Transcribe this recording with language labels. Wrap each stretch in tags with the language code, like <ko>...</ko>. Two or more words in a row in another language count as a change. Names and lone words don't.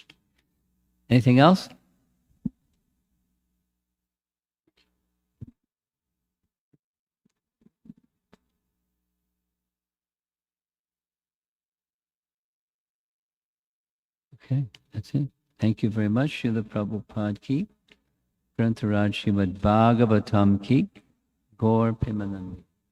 <en>Anything else? Okay, that's it. Thank you very much. Srila Prabhupada ki, Grantaraj Srimad Bhagavatam ki, Gaur Pimanand.</en>